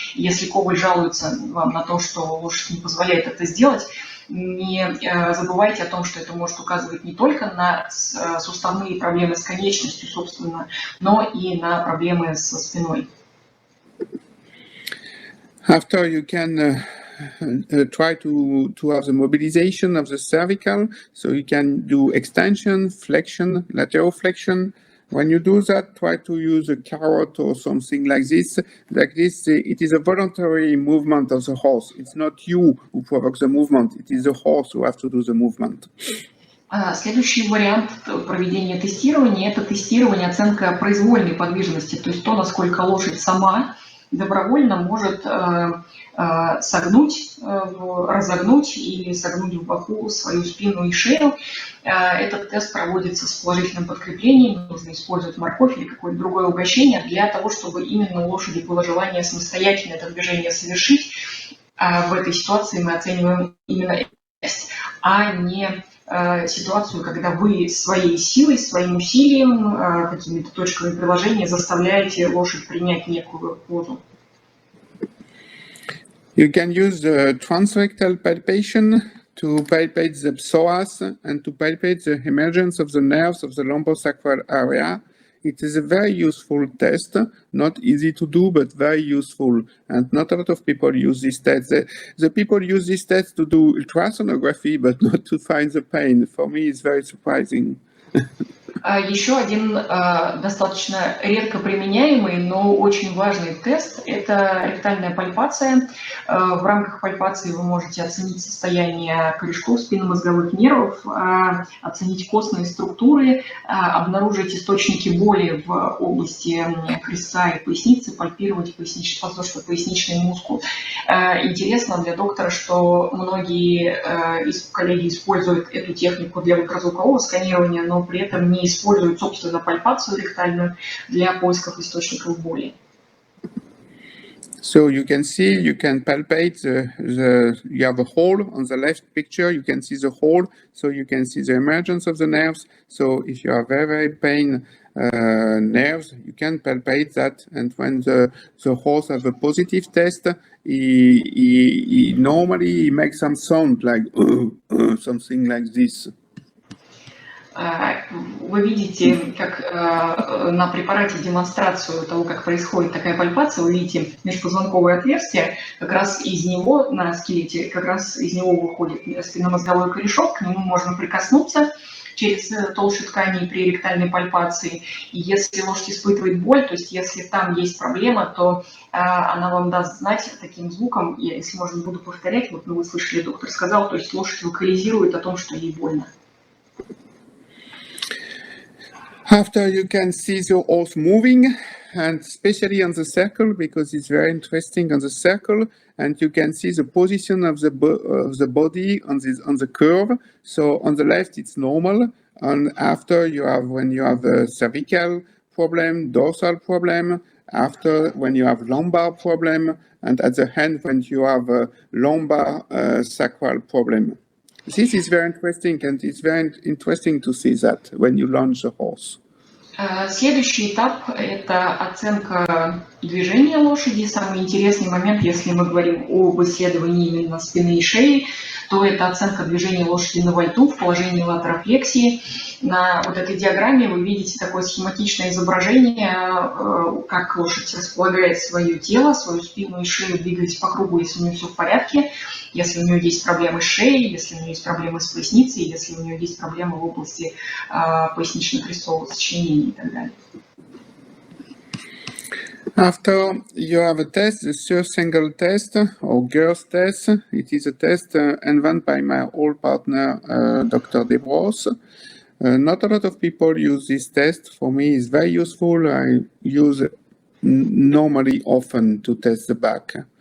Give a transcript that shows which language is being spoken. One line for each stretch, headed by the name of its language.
Russian: Если коваль жалуется вам на то, что лошадь не позволяет это сделать, не забывайте о том, что это может указывать не только на суставные проблемы с конечностью, собственно, но и на проблемы со спиной.
English: After you can try to have the mobilization of the cervical, so you can do extension, flexion, lateral flexion. When you do that, try to use a carrot or something like this. It is a voluntary movement of the horse. It's not you who provokes the movement. It is the horse who has to do the movement.
Russian: Следующий вариант проведения тестирования – это тестирование, оценка произвольной подвижности, то есть то, насколько лошадь сама добровольно может согнуть, разогнуть или согнуть в боку свою спину и шею. Этот тест проводится с положительным подкреплением, нужно использовать морковь или какое-то другое угощение для того, чтобы именно у лошади было желание самостоятельно это движение совершить. В этой ситуации мы оцениваем именно тест, а не ситуацию, когда вы своей силой, своим усилием, какими-то точками приложения заставляете лошадь принять некую позу.
English: You can use the transrectal palpation to palpate the psoas and to palpate the emergence of the nerves of the lumbosacral area. It is a very useful test, not easy to do, but very useful. And not a lot of people use this test. The people use this test to do ultrasonography, but not to find the pain. For me, it's very surprising.
Russian: Еще один достаточно редко применяемый, но очень важный тест – это ректальная пальпация. В рамках пальпации вы можете оценить состояние корешков спинномозговых нервов, оценить костные структуры, обнаружить источники боли в области крестца и поясницы, пальпировать подвздошно-поясничный мускул. Интересно для доктора, что многие коллеги используют эту технику для ультразвукового сканирования, но при этом не используют, собственно, пальпацию ректальную для поисков источников боли.
English: So you can see, you can palpate you have a hole on the left picture, you can see the hole, so you can see the emergence of the nerves. So if you have very, very pain nerves, you can palpate that. And when the horse has a positive test, he normally makes some sound like something like this.
Russian: Вы видите, как на препарате демонстрацию того, как происходит такая пальпация, вы видите межпозвонковое отверстие, как раз из него на скелете, как раз из него выходит спинномозговой корешок, к нему можно прикоснуться через толщу тканей при ректальной пальпации. И если лошадь испытывает боль, то есть если там есть проблема, то она вам даст знать таким звуком, я, если можно, буду повторять, вот вы слышали, доктор сказал, то есть лошадь вокализирует о том, что ей больно.
English: After you can see the horse moving, and especially on the circle, because it's very interesting on the circle, and you can see the position of the body on the curve. So on the left it's normal, and after when you have a cervical problem, dorsal problem, after when you have lumbar problem, and at the end when you have a lumbar sacral problem. This is very interesting, and it's very interesting to see that when you launch the horse.
Russian: Следующий этап – это оценка движения лошади. Самый интересный момент, если мы говорим об исследовании именно спины и шеи, то это оценка движения лошади на вальту в положении латерофлексии. На вот этой диаграмме вы видите такое схематичное изображение, как лошадь располагает свое тело, свою спину и шею, двигаясь по кругу, если у нее все в порядке, если у нее есть проблемы с шеей, если у нее есть проблемы с поясницей, если у нее есть проблемы в области пояснично-крестцового сочленения и так далее.
English: After you have a test, the first single test or girls test, it is a test invented by my old partner, Dr. Desbrosse. Not a lot of people use this test. For me, it's very useful. I use it normally often to test the back.